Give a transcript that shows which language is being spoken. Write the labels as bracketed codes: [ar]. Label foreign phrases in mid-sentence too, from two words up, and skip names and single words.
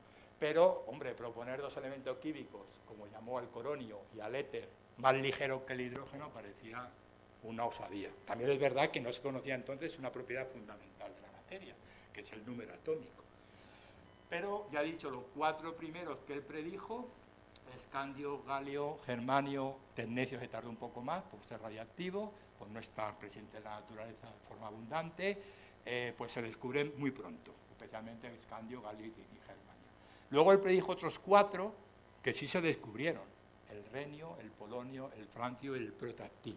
[es] Pero, hombre, proponer 2 elementos químicos, como llamó al coronio y al éter, más ligeros que el hidrógeno, parecía una osadía. También es verdad que no se conocía entonces una propiedad fundamental de la materia, que es el número atómico. Pero, ya he dicho, los 4 primeros que él predijo escandio, galio, germanio, tecnecio se tardó un poco más por ser radiactivo, por no estar presente en la naturaleza de forma abundante, pues se descubren muy pronto, especialmente escandio, galio y germanio. Luego él predijo otros 4 que sí se descubrieron, el renio, el polonio, el francio y el protactinio.